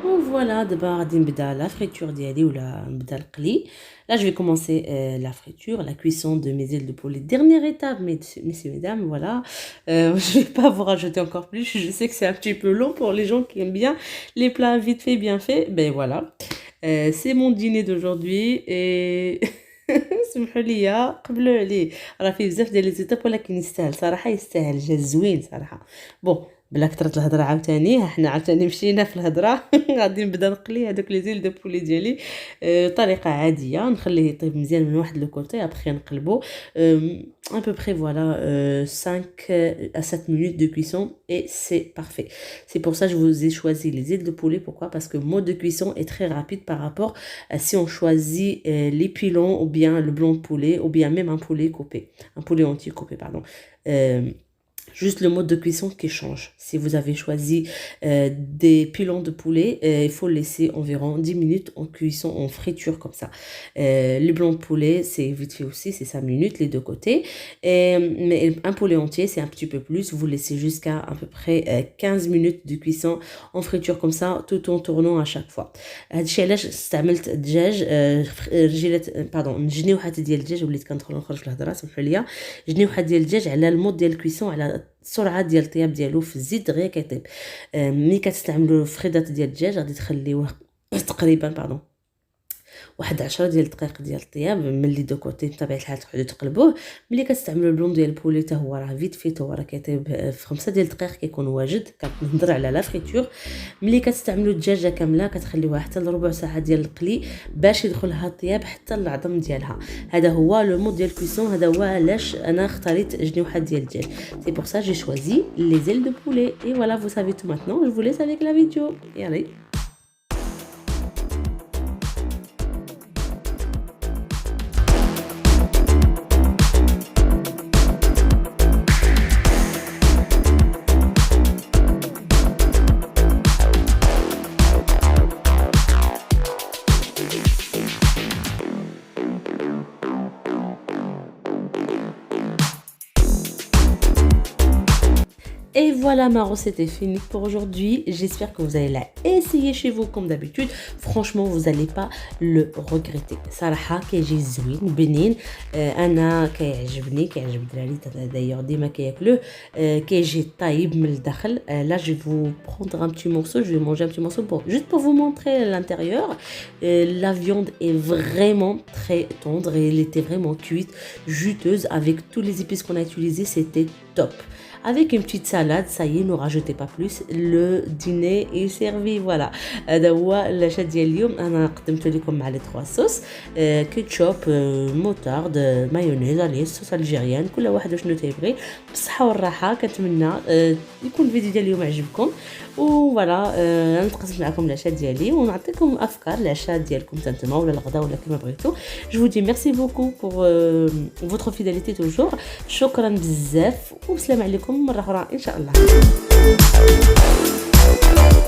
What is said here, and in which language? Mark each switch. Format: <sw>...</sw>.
<fr>Voilà, d'abord</fr> <ar>غادي نبدا</ar> <fr>la friture</fr> <ar>ديالي ولا نبدا القلي.</ar> <fr>Là je vais commencer la friture, la cuisson de mes ailes de poulet. Dernière étape, messieurs, mesdames, voilà. Je vais pas vous rajouter encore plus, je sais que c'est un petit peu long pour les gens qui aiment bien les plats vite fait, bien fait. Ben voilà, c'est mon dîner d'aujourd'hui et</fr> <ar>سمحوا لي قبلوا عليه، راه فيه بزاف ديال لي زيتاب ولكن يستاهل صراحه، يستاهل، جا زوين صراحه. بون بلا كثرت الهضره عاوتاني، حنا عاوتاني مشينا في الهضره. غادي نبدا نقلي هذوك لي زيل دو بولي ديالي بطريقه عاديه، نخليه يطيب مزيان من واحد لو كوتي، ابخي نقلبو</ar> <fr>à peu près voilà 5 à 7 minutes de cuisson et c'est parfait. C'est pour ça que je vous ai choisi les ailes de poulet. Pourquoi? Parce que le mode de cuisson est très rapide par rapport à si on choisit les pilons ou bien le blanc de poulet ou bien même un poulet coupé, un poulet entier coupé pardon. Juste le mode de cuisson qui change. Si vous avez choisi des pilons de poulet, il faut laisser environ 10 minutes en cuisson, en friture comme ça. Le blanc de poulet, c'est vite fait aussi, c'est 5 minutes les deux côtés. Mais un poulet entier, c'est un petit peu plus. Vous laissez jusqu'à à peu près 15 minutes de cuisson en friture comme ça, tout en tournant à chaque fois.</fr> <ar>هادشي علاش استعملت الدجاج رجيلات باردون جنيوحات ديال الدجاج، وليت كندخل نخرج في الهضره سمحوا لي، جنيوحات ديال الدجاج على المود ديال الكويسون على السرعه ديال الطياب ديالو في الزيت دغيا كيطيب. ملي كتستعملوا فريدات ديال الدجاج غادي تخليوه تقريبا واحد 10 ديال الدقائق ديال الطياب ملي دو كوتي بطبيعه الحال تقعدوا تقلبوه. ملي كتستعملوا اللون ديال البولي حتى هو راه فيت فيت هو راه كيطيب في 5 ديال الدقائق كيكون واجد. كنهضر على لا فريتور. ملي كتستعملوا الدجاجه كامله كتخليوها حتى لربع ساعه ديال القلي باش يدخلها الطياب حتى العظم ديالها. هذا هو لو مود ديال الكويسون. هذا هو علاش انا اختاريت جنيوحات ديال الدجاج.</ar> <fr>سي بور سا جي شوازي لي زيل دو بولي. اي فوالا vous savez tout maintenant. Je vous laisse avec la vidéo. Et allez. Et voilà, ma recette est finie pour aujourd'hui. J'espère que vous allez la essayer chez vous comme d'habitude. Franchement, vous n'allez pas le regretter.</fr> <ar>صراحة كيجي زوين بنين. انا كيعجبني كيعجب الدراري</ar> <fr>d'ailleurs</fr> <ar>ديما كياكلوه. كيجي طايب من الداخل.</ar> <fr>Là, je vais vous prendre un petit morceau. Je vais manger un petit morceau juste pour vous montrer l'intérieur. La viande est vraiment très tendre et elle était vraiment cuite, juteuse avec tous les épices qu'on a utilisés. C'était top. Avec une petite salade, ça y est, ne rajoutez pas plus. Le dîner est servi, voilà.</fr> <ar>هذا هو العشاء ديال اليوم. انا قدمت لكم مع لي 3 صوص، كيتشوب، موتارد، مايونيز، اليس صوص الجيريان، كل واحد شنو تيبغي. بالصحه والراحه. كنتمنى يكون الفيديو ديال اليوم عجبكم. وفوالا انا تقسمت معكم العشاء ديالي ونعطيكم افكار العشاء ديالكم تنتما ولا الغداء ولا كما بغيتو.</ar> <fr>Je vous dis merci beaucoup pour votre fidélité toujours.</fr> <ar>شكرا بزاف وبسلام عليكم مرة أخرى إن شاء الله.</ar>